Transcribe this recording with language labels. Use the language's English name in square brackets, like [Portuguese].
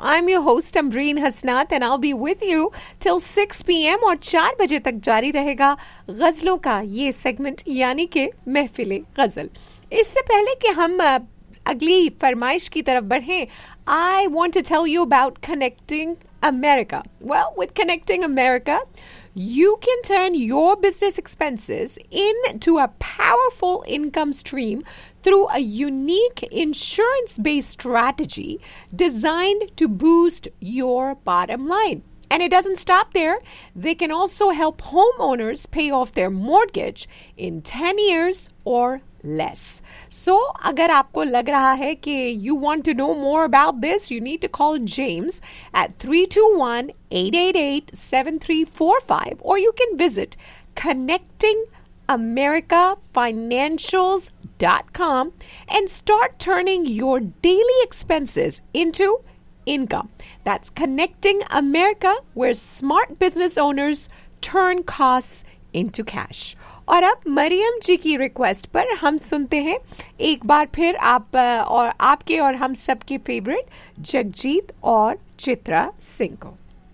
[English] I'm your host, Amreen Hasnat, and I'll be with you till 6 PM [Hindi] और 4 बजे तक जारी रहेगा गजलों का ये सेगमेंट, यानी के महफिले गजल। इससे पहले कि हम अगली फरमाइश की तरफ बढ़ें, [English] I want to tell you about connecting America. Well, with connecting America, you can turn your business expenses into a powerful income stream through a unique insurance-based strategy designed to boost your bottom line. And it doesn't stop there. They can also help homeowners pay off their mortgage in 10 years or less. So, [Hindi] agar aapko lag raha hai ki [English] you want to know more about this, you need to call James at 321-888-7345 or you can visit connectingamericafinancials.com and start turning your daily expenses into income. That's Connecting America, where smart business owners turn costs into cash. [Hindi] और अब मरियम जी की request पर हम सुनते हैं एक बार फिर आप और आपके और हम सबके फेवरेट जगजीत और चित्रा सिंह को।